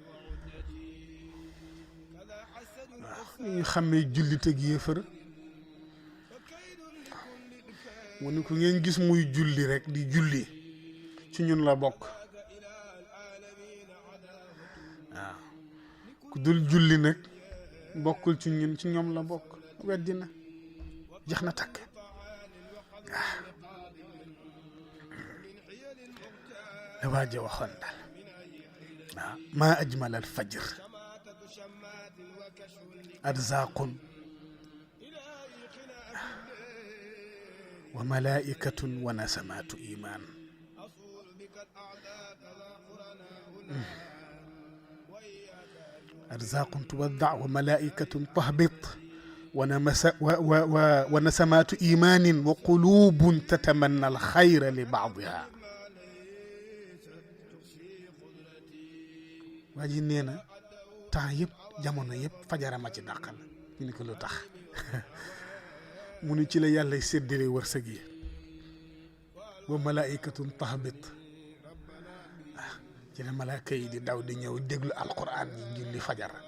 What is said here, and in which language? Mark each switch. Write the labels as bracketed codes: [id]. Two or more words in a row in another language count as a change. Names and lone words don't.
[wo] waaw ni ñuy xàmmee jullit ak yéefër mu ni ko ngeen gis muy julli rek di julli ci ñun la bokk waaw ku dul julli nag bokkul ci ñun ci ñoom la bokk weddi na jeex na takk waaw la waaje waxoon daal waaw [ar] ما أجمل الفجر أرزاق و ملائكة و نسمات إيمان أرزاق توزع و ملائكة تهبط و نسمات إيمان و قلوب تتمنى الخير لبعضها [wo] waa ji nee na temps yëpp jamono yëpp fajarama ci dàqal ñu ni ko lu tax mu ni ci la yàlla séddale wërsëg yi [ar] و ملائكة تهبط [wo] ci la malaaka yi di daw di ñëw déglu alquran yi julli fajar